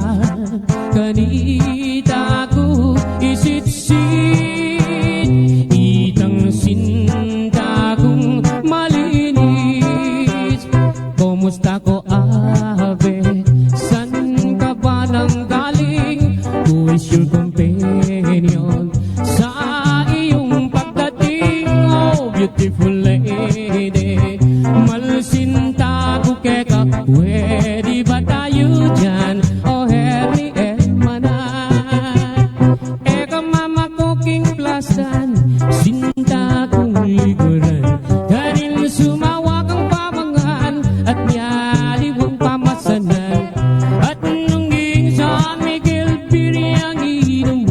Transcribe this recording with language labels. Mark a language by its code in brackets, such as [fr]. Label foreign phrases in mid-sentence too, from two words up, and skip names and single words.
[pam] kanita ko isitsit, itang sinta kong malinis, kumusta [tl] ko abe, san ka ba nang galing, [en] who is your companion, [pam] sa iyong pagdating, [en] oh beautiful lady, [pam] malsinta ko keka, [tl] pwede ba tayo dyan, [pam] oh Harry eka mama ko king plasan, sinta kong liguran, kanil sumawa kang pamangan, at niyaliwang pamasanan, at nungging San Miguel Piriang